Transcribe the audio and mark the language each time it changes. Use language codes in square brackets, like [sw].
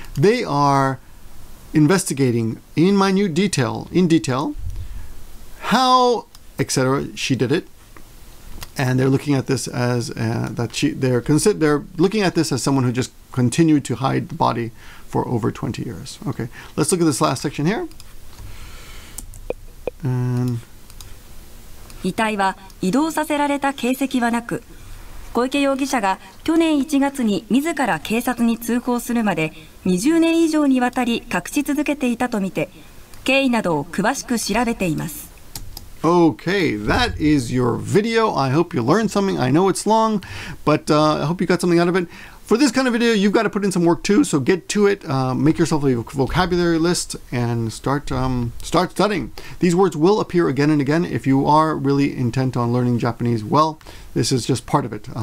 [en] They are investigating in detail, how, etc. she did it, and they're looking at this as they're looking at this as someone who just continued to hide the body for over 20 years. Okay, let's look at this last section here. [ja] 遺体は移動させられた形跡はなく、小池容疑者が去年1月に自ら警察に通報するまで20年以上にわたり隠し続けていたとみて、経緯などを詳しく調べています。 [en] Okay, that is your video. I hope you learned something. I know it's long, but I hope you got something out of it. For this kind of video, you've got to put in some work too, so get to it. Make yourself a vocabulary list and start studying. These words will appear again and again if you are really intent on learning Japanese well. This is just part of it.